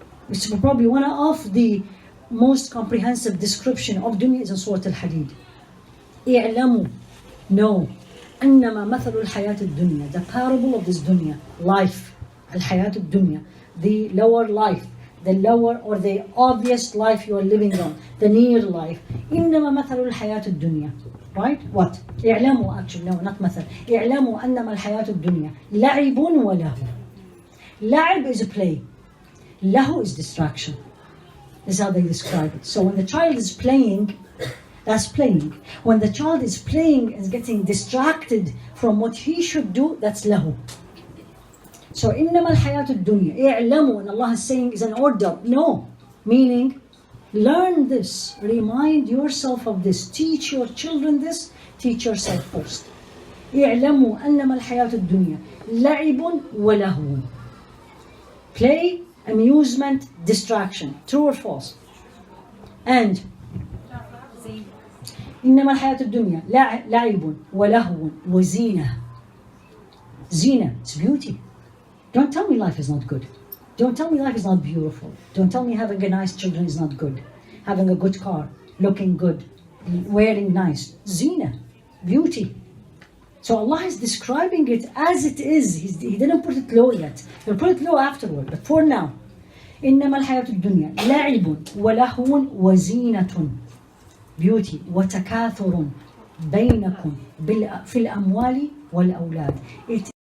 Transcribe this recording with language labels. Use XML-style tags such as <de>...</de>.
<en>It's probably one of the most comprehensive description of dunya is in Surah Al-Hadid.</en> <ar>اعلموا,</ar> <en>know,</en> <ar>أنما مثل الحياة الدنيا,</ar> <en>the parable of this dunya, life, الحياة الدنيا, the lower life, the lower or the obvious life you are living on, the near life.</en> <ar>إنما مثل الحياة الدنيا, right?</ar> <en>What?</en> <ar>اعلموا,</ar> <en>actually, no, not مثل.</en> <ar>اعلموا أنما الحياة الدنيا لعب ولهو. لعب</ar> <en>is a play. Lahu is distraction. This is how they describe it. So when the child is playing, that's playing. When the child is playing and getting distracted from what he should do, that's lahu. So</en> <ar>إنما الحياة الدنيا اعلموا,</ar> <en>and Allah is saying is an order. No, meaning learn this, remind yourself of this, teach your children this, teach yourself first.</en> <ar>اعلموا أنما الحياة الدنيا لعب ولهو.</ar> <en>Play, amusement, distraction. True or false? And</en> <ar>إنما الحياة الدنيا لعب ولهو وزينة.</ar> <en>Zina, it's beauty. Don't tell me life is not good. Don't tell me life is not beautiful. Don't tell me having a nice children is not good. Having a good car, looking good, wearing nice. Zina, beauty. So Allah is describing it as it is. He didn't put it low yet. He'll put it low afterward, but for now.</en> <ar>إنما الحياة الدنيا لعب ولهو وزينة.</ar> <en>Beauty</en> <ar>وتكاثر بينكم في الأموال والأولاد. It</ar>